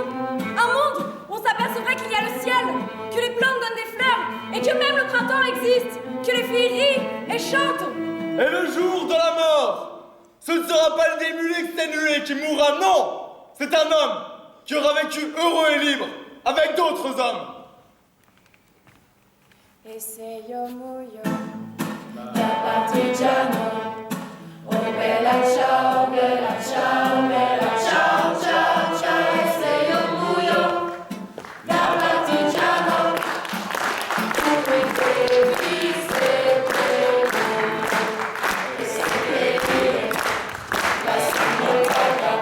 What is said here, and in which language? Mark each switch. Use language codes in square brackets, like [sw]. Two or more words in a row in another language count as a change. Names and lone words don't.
[fr] Un monde où on s'apercevrait qu'il y a le ciel, que les plantes donnent des fleurs, et que même le printemps existe, que les filles rient et chantent. Et le jour de la mort, ce ne sera pas le démulé exténué qui mourra, non! C'est un homme qui aura vécu heureux et libre avec d'autres hommes. [it] E se io muoio da partigiano, oh bella ciao, bella ciao, bella ciao, ciao, ciao. E se io muoio da partigiano, tu mi devi seppellire, e seppellire la sua montagna.